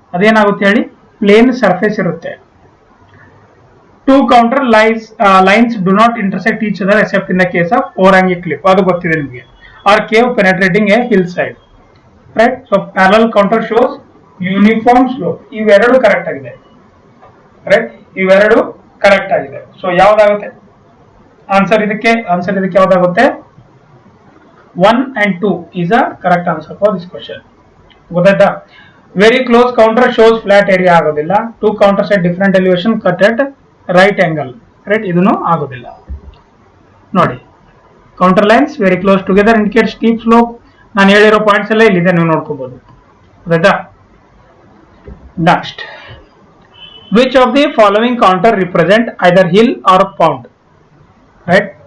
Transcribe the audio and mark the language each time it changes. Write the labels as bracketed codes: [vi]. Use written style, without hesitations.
[kn] ಅದೇನಾಗುತ್ತೆ ಹೇಳಿ, plane surface ಇರುತ್ತೆ. [en] two contour lines do not intersect each other except in the case of overhanging cliff, [kn] ಅದು ಗೊತ್ತಿದೆ ನಿಮಗೆ. [en] Or cave penetrating a hill side, right. So parallel contour shows uniform slope, [kn] ಇವೆರಡು correct ಆಗಿದೆ, [en] Right. [kn] ಇವೆರಡು correct ಆಗಿದೆ. So ಯಾವ್ದಾಗುತ್ತೆ answer ಇದಕ್ಕೆ ಯಾವ್ದಾಗುತ್ತೆ, [en] 1 and 2 is a correct answer for this question. [kn] ಗೊತ್ತಾಯ್ತಾ. [en] Very close contour shows flat area ಆಗೋದಿಲ್ಲ. Two contours at different elevation cut at right angle, right. [kn] ಇದನ್ನು ಆಗೋದಿಲ್ಲ. [en] ನೋಡಿ, contour lines very close together indicate steep slope. [kn] ನಾನು ಹೇಳಿರೋ points ಎಲ್ಲ ಇಲ್ಲಿದೆ, ನೀವು ನೋಡ್ಕೋಬಹುದು. ಗೊತ್ತಾಯ್ತಾ. [en] Next, which of the following contour represent either hill or pond, right.